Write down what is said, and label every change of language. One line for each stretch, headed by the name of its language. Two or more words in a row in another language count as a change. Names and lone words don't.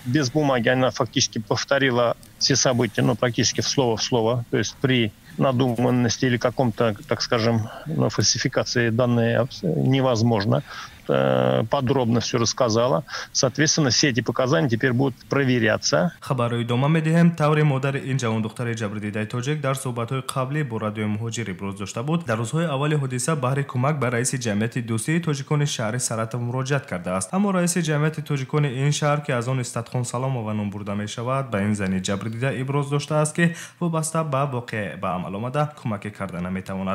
Russian: Без бумаги она фактически повторила все события, практически слово в слово. То есть при надуманности или каком-то, так скажем, фальсификации данные невозможно. Подробно все рассказала. Соответственно, все эти показания теперь будут проверяться.
Tajik: Хабарои дома медиҳем таври модари ин ҷавондухтари ҷабрдидаи тоҷик дар суҳбатҳои қаблӣ бо радиои муҳоҷир иброз дошта буд. Дар рӯзҳои аввали ҳодиса баҳри кӯмак ба раиси ҷамъияти дӯстии тоҷикони шаҳри Саратов муроҷиат кардааст. Аммо раиси ҷамъияти тоҷикони ин шаҳр ки аз он Истатхон Саломова ном бурда мешавад, ба ин зани ҷабрдида иброз доштааст ки вобаста ба воқеа ба амал омада кӯмаке карда наметавонад.